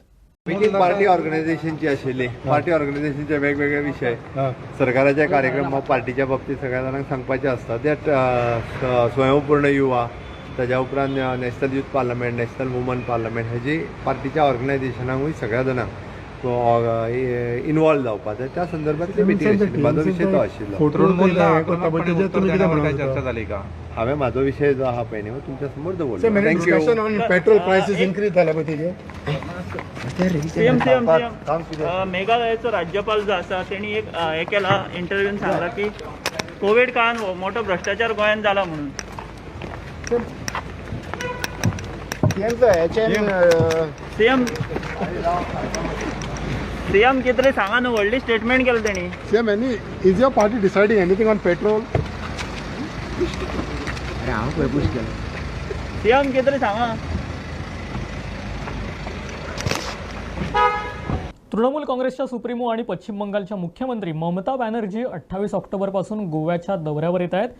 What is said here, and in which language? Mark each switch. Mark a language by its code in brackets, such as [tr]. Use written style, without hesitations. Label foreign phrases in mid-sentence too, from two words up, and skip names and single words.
[kok] मीटिंग [en] party organisation [kok] आशिल्ली, [en] party organisation [kok] वेगवेगळे विषय सरकाराच्या कार्यक्रम पार्टीच्या बाबतीत सगळ्या जाणांक सांगपाचे आसता। त्यात स्वयंपूर्ण युवा, ताज्या उपरांत नॅशनल यूथ पार्लमेंट, नॅशनल वुमन पार्लमेंट हेजी पार्टीच्या ऑर्गनायझेशनांकूय सगळ्या जाणांक इन्वॉल्व जावपाचें त्या संदर्भांतली मिटींग आशिल्ली. म्हाजो विशय तो आशिल्लो. [mr] तृणमूलला आक्रमकपणे उत्तर देण्यावर काय चर्चा झाली का? [kok] हांवें म्हाजो विशय जो आहा पळय न्ही तुमच्या समोर दवरलो. थँक्यू. [en] petrol prices increase [kok] जाला पळय तेजे मेघालयाचो राज्यपाल जो आसा तेणी एक हे केला इंटरव्यून सांगला की कोविड काळात मोठो भ्रष्टाचार गोंयांत जाला म्हणून. सीएम कितें तरी सांगा न्हू, व्हडली स्टेटमेंट केली तेणी. [en] CM any is your party deciding anything on petrol? [kok] सीएम कितें तरी सांगा. [mr] तृणमूल काँग्रेसच्या सुप्रीमो आणि पश्चिम बंगालच्या मुख्यमंत्री ममता बॅनर्जी 28 ऑक्टोबरपासून गोव्याच्या दौऱ्यावर येत आहेत.